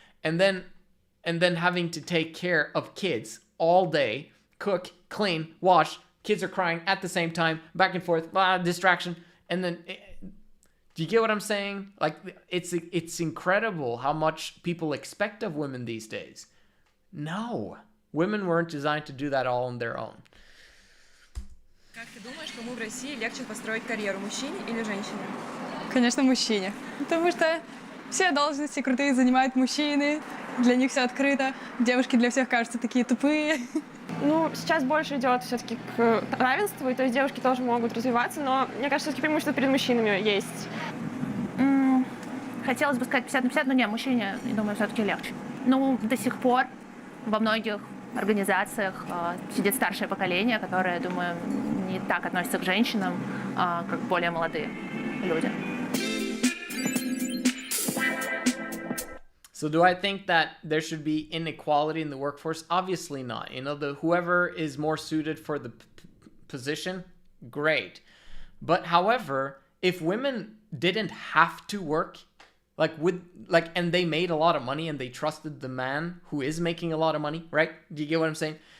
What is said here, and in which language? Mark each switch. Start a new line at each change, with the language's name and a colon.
English: And then having to take care of kids all day, cook, clean, wash, kids are crying at the same time, back and forth, distraction. And then, do you get what I'm saying? Like, it's incredible how much people expect of women these days. No, women weren't designed to do that all on their own.
Russian: Как ты думаешь, кому в России легче построить карьеру, мужчине или женщине? Конечно, мужчине. Потому что все должности крутые занимают мужчины, для них все открыто, девушки для всех кажутся такие тупые. Ну, сейчас больше идет все-таки к равенству, и то есть девушки тоже могут развиваться, но мне кажется, все-таки преимущество перед мужчинами есть. Хотелось бы сказать 50 на 50, но нет, мужчине, я думаю, все-таки легче. Ну, до сих пор во многих организациях сидит старшее поколение, которое, я думаю, не так относится к женщинам, как более молодые люди.
English: So do I think that there should be inequality in the workforce? Obviously not. You know, whoever is more suited for the position, great. But however, if women didn't have to work, and they made a lot of money and they trusted the man who is making a lot of money, right? Do you get what I'm saying?